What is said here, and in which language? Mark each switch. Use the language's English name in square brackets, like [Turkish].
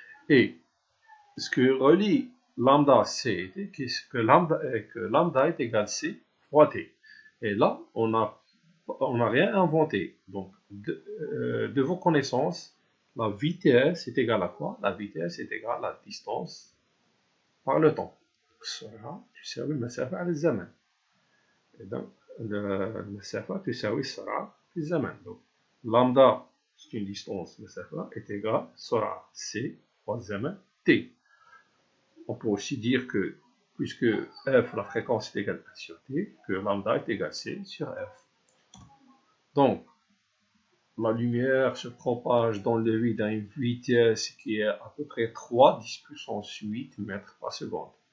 [French] Et ce que relie lambda C que lambda est égal C fois T. Et là, on n'a rien inventé. Donc, de vos connaissances, la vitesse est égale à quoi? La vitesse est égale à la distance par le temps. [Arabic] السرعة تساوي المسافة على الزمن. إذا المسافة تساوي السرعة في الزمن. [French] Donc, lambda, c'est une distance, مسافة, est égale سرعة C fois الزمن T. On peut aussi dire que, puisque f, la fréquence est égale à 1 sur t, que lambda est égal à c sur f. Donc, la lumière se propage dans le vide à une vitesse qui est à peu près 3 10 puissance 8 mètres par seconde.